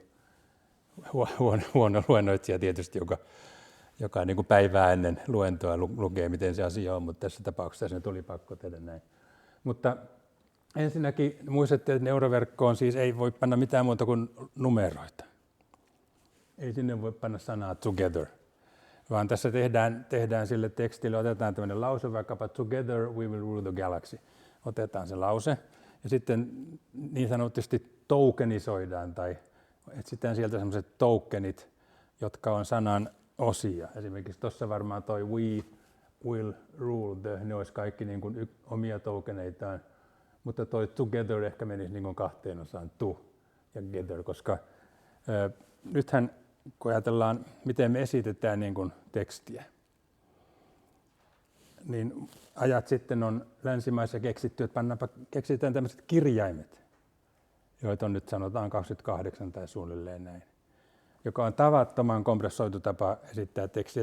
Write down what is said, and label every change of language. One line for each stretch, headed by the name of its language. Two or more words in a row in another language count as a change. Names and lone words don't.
Finnish: Huono luennoitsija tietysti, joka niin kuin päivää ennen luentoa lukee, miten se asia on, mutta tässä tapauksessa se tuli pakko tehdä näin. Mutta ensinnäkin muistatte, että neuroverkkoon siis ei voi panna mitään muuta kuin numeroita. Ei sinne voi panna sanaa together, vaan tässä tehdään sille tekstille, otetaan tämmöinen lause, vaikkapa
English: together we will rule the galaxy.
Finnish: Otetaan se lause ja sitten niin sanotusti tokenisoidaan tai etsitään sieltä sellaiset tokenit, jotka on sanan osia. Esimerkiksi tuossa varmaan toi
English: we will rule the,
Finnish: ne olisi kaikki niin kuin omia tokeneitaan, mutta toi together ehkä menisi niin kuin kahteen osaan, to ja gather, koska nythän kun ajatellaan, miten me esitetään niin kuin tekstiä, niin ajat sitten on länsimaissa keksitty, että keksitään tämmöiset kirjaimet, joita on nyt sanotaan 28 tai suunnilleen näin, joka on tavattoman kompressoitu tapa esittää tekstiä.